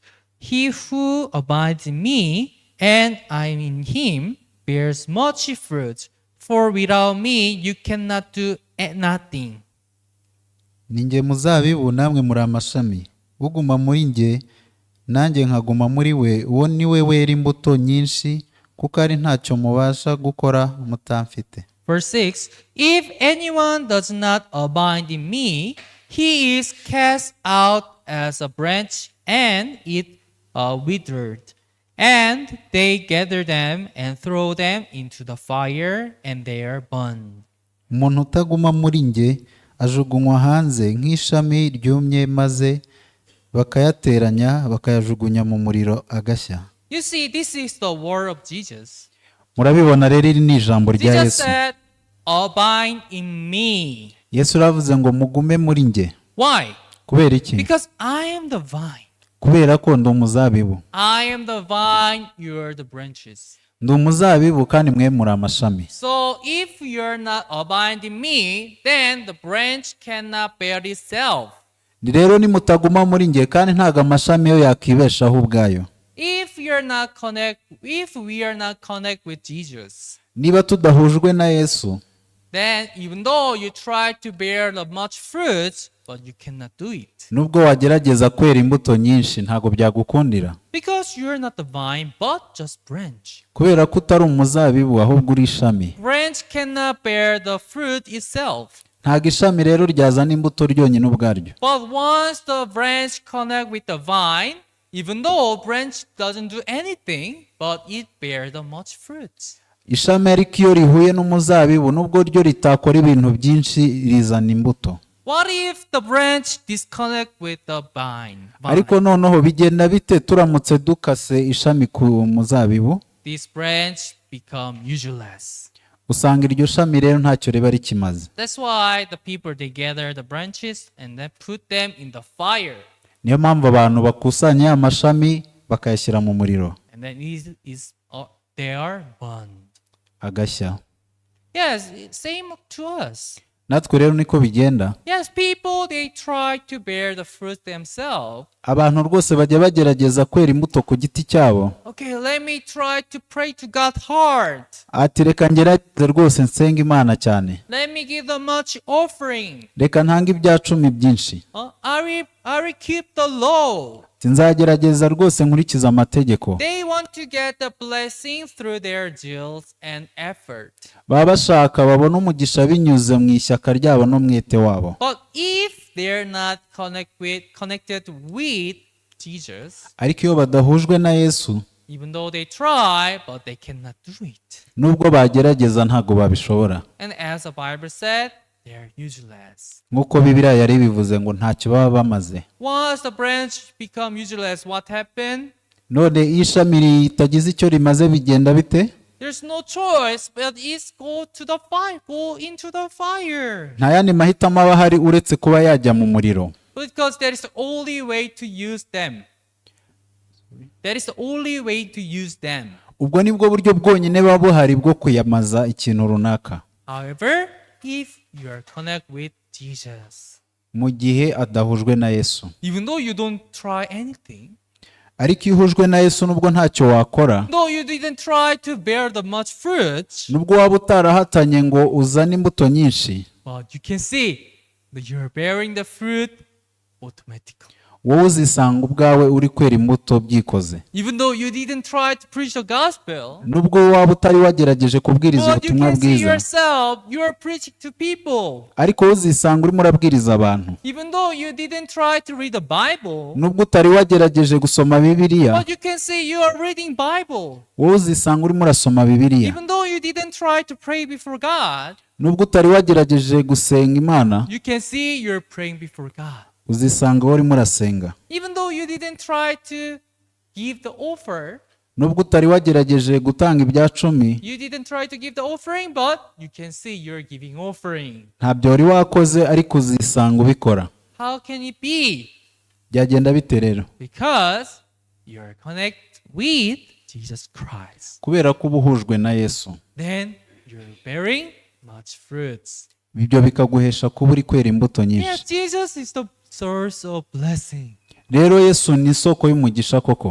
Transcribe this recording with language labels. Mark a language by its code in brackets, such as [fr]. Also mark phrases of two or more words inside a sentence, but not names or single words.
[en] He who abides in me and I in him bears much fruit, for without me you cannot do nothing. [rw] Ni nge muzabibu namwe muri amashami. Uguma muri nge nanjye nkaguma muri we, uwo ni we wera imbuto nyinshi, kuko ari ntacyo mubasha gukora mutamfite. [en] Verse 6, if anyone does not abide in me, he is cast out as a branch and it withered. And they gather them and throw them into the fire and they are burned. [rw] Umuntu utaguma muri nge ajugunywa hanze nk'ishami ryumye, maze bakayateranya bakayajugunya mu muriro agashya. [en] You see, this is the word of Jesus. [rw] Murabibona rero iri ni ijambo rya Jesus Yesu. [en] said, abide in me. [rw] Yesu aravuze ngo mugume muri nge. [en] Why? [rw] Kubera iki? [en] Because I am the vine. [rw] kubera ko ndi umuzabibu. [en] I am the vine, you are the branches. [rw] Ndi umuzabibu kandi mwe muri amashami. [en] So if you're not abiding in me, then the branch cannot bear itself. [rw] Rero nimutaguma muri njye kandi ntago amashami yo yakibeshaho ubwayo. [en] If we are not connect with Jesus, [rw] Niba tudahujwe na Yesu, [en] then even though you try to bear the much fruits, but you cannot do it. [rw] nubwo wagerageza kwera imbuto nyinshi ntago byagukundira. [en] Because you are not the vine, but just branch. [rw] Kubera ko utari umuzabibu ahubwo uri ishami. [en] Branch cannot bear the fruit itself. [rw] Ntago ishami rero ryazana imbuto ryonyine ubwaryo. [en] But once the branch connect with the vine, even though branch doesn't do anything, but it bears the much fruits. [rw] Ishami ariko iyo rihuye n'umuzabibu nubwo ryo ritakora ibintu byinshi rizana imbuto. [en] What if the branch disconnect with the vine? [rw] Ariko noneho bigenda bite turamutse dukase ishami ku muzabibu? [en] This branch become useless. [rw] Usanga iryo shami rero ntacyo riba rikimaze. [en] That's why the people they gather the branches and then put them in the fire. [rw] Niyo mpamvu abantu bakusanya amashami bakayashyira mu muriro [en] And then they are burned. [rw] agashya. [en] Yes, same to us. [rw] Natwe rero niko bigenda. [en] Yes, people they try to bear the fruit themselves. [rw] Abantu rwose bajya bagerageza kwera imbuto ku giti cyabo. [en] Okay, let me try to pray to God hard. [rw] Ati reka ngerageze rwose nsenga Imana cyane. [en] Let me give the much offering. [rw] Reka ntange ibya cumi byinshi. [en] I will keep the law. [rw] Nzagerageza rwose nkurikiza amategeko. [en] They want to get the blessing through their zeals and effort. [rw] Baba bashaka babona umugisha binyuze mu ishyaka ryabo n'umwete wabo. [en] But if they're not connected with Jesus, [rw] Ariko iyo badahujwe na Yesu, [en] even though they try, but they cannot do it. [rw] nubwo bagerageza ntago babishobora. [en] And as the Bible said, they are useless. [rw] Nk'uko Bibiliya yari bivuze ngo ntacyo baba bamaze. [en] Once the branch become useless, what happened? [rw] None iyo ishami ritagize icyo rimaze bigenda bite? [en] There's no choice, but it's go into the fire. [rw] Nta yandi mahitamo aba ahari uretse kuba yajya mu muriro. [en] Because that is the only way to use them. That is the only way to use them. [rw] Ubwo nibwo buryo bwonyine buba buhari bwo kuyamaza ikintu runaka. [en] However, if you are connected with Jesus, [rw] Mu gihe adahujwe na Yesu. [en] even though you don't try anything, [rw] Ariko iyo uhujwe na Yesu nubwo ntacyo wakora, [en] though you didn't try to bear the much fruit, [rw] nubwo waba utarahatanye ngo uzane imbuto nyinshi, [en] but you can see that you are bearing the fruit automatically. [rw] wowe uzisanga ubwawe uri kwera imbuto byikoze. [en] Even though you didn't try to preach the gospel, [rw] Nubwo waba utari wagerageje kubwiriza [en] but you [rw] ubutumwa [en] can see [rw] bwiza, [en] yourself, you are preaching to people. [rw] ariko wowe uzisanga urimo urabwiriza abantu. [en] Even though you didn't try to read the Bible, [rw] Nubwo utari wagerageje gusoma Bibiliya, [en] but you can see you are reading Bible. [rw] wowe uzisanga urimo urasoma Bibiliya. [en] Even though you didn't try to pray before God, [rw] Nubwo utari wagerageje gusenga Imana, [en] you can see you're praying before God. [rw] uzisanga wowe urimo urasenga. [en] Even though you didn't try to give the offer, [rw] Nubwo utari wagerageje gutanga ibya cumi, [en] you didn't try to give the offering, but you can see you're giving offering. [rw] ntabyo wari wakoze ariko uzisanga ubikora. [en] How can it be? [rw] Byagenda bite rero? [en] Because you're connected with Jesus Christ. [rw] Kubera ko uba uhujwe na Yesu. [en] Then you're bearing much fruits. [rw] Ibyo bikaguhesha kuba uri kwera imbuto [en] Yes, [rw] nyinshi. [en] Jesus is the source of blessing. [rw] Rero Yesu ni isoko y'umugisha koko.